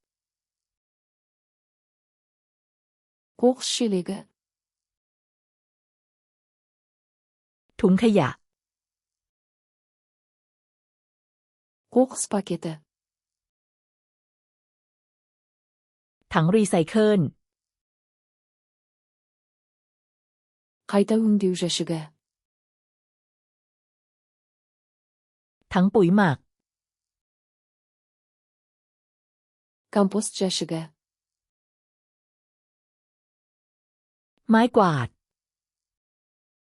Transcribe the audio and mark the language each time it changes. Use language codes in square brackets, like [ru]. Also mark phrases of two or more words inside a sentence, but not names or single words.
[kk] Қоқыс шелегі. [th] ถุงขยะ [kk] Қоқыс пакеті. [th] ถังรีไซเคิล [kk] Қайта өңдеу жәшігі. [th] ถังปุ๋ยหมัก [kk] Компост жәшігі. [th] ไม้กวาด